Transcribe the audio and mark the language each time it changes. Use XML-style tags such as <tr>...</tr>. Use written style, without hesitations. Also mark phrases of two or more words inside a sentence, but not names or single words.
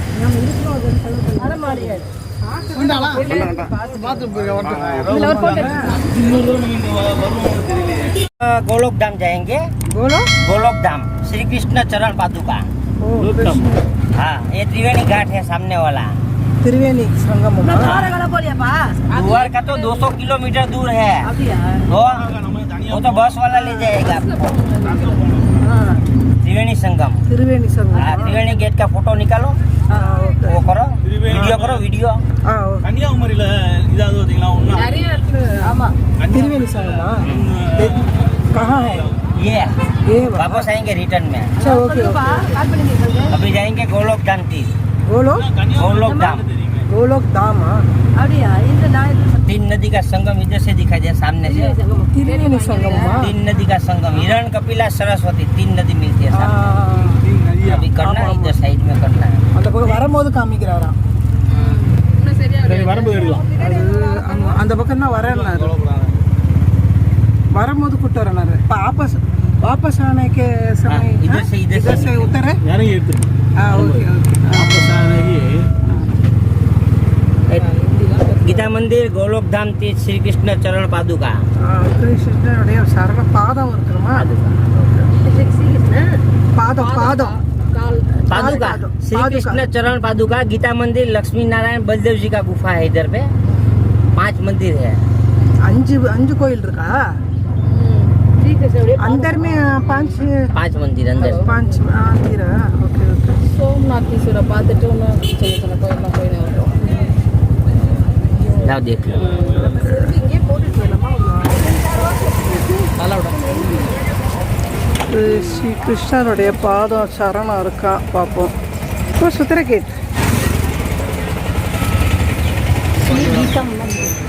<ta>நம்ம இருக்கிறோம் அலமாரியாது.</ta> <hi>गोलोक धाम जाएंगे। गोलोक धाम श्री कृष्ण चरण पादुका। हाँ, ये त्रिवेणी घाट है सामने वाला। त्रिवेणी संगम दुआर का तो 200 किलोमीटर दूर है। वो तो बस वाला ले जाएगा आपको। त्रिवेणी संगम। त्रिवेणी संगम। हाँ, त्रिवेणी गेट का फोटो निकालो, वो करो, वीडियो करो, वीडियो।</hi> <ta>கன்னியாகுமரியில இதாவது பாத்தீங்களா ஒண்ணா நிறைய இருக்கு. ஆமா,</ta> <hi>त्रिवेणी संगम कहाँ है? ये वापस आएंगे रिटर्न में। अच्छा,</hi> <en>ok ok.</en> <hi>अभी जाएंगे गोलोक धाम की। गोलोक धाम। गोलोक धाम। तीन नदी का संगम इधर से दिखाई दे सामने से। त्रिवेणी संगम। तीन नदी का संगम, हिरण, कपिला, सरस्वती, तीन नदी मिलती है सामने। अभी करना है, इधर साइड में करना है।</hi> <ta>அந்த பக்கம் வரும்போது காமிக்கிறாரா? வரும்போது எடுக்கலாம். அது அந்த பக்கம் தான் வரேன்னா வரும்போது கூட்டு வரனாரு.</ta> <hi>वापस वापस आने के समय इधर से उतरे</hi> <ta>இறங்கி எடுத்து</ta> <hi>हाँ</hi> <en>ok ok.</en> <hi>गीता मंदिर, गोलोक धाम, तीर्थ श्री कृष्ण चरण पादुका।</hi> <ta>கிருஷ்ணனுடைய சரண பாதம் இருக்குமா? பாதம் பாதம்</ta> <hi>पादुका श्री कृष्ण चरण पादुका। गीता मंदिर, लक्ष्मी नारायण बलदेव जी का गुफा है इधर पे। 5 मंदिर है। अंजू कोयल இருக்கா? अंदर में 5 मंदिर अंदर। 5 मंदिर।</hi> <en>ok ok.</en> <ta>சோம்நாதீஸ்வரர் பார்த்துட்டு ஒன்று சின்ன சின்ன கோயிலாம் போயின்னு வரோம்.</ta> <hi>लाओ देख लो।</hi> <ta>இங்கே போட்டுட்டு வரலாமா? ஸ்ரீ கிருஷ்ணனுடைய பாதம் சரணம் இருக்கா பார்ப்போம். இப்போ சுத்திரகேத் ஸ்ரீ கீதா மந்திர்.</ta>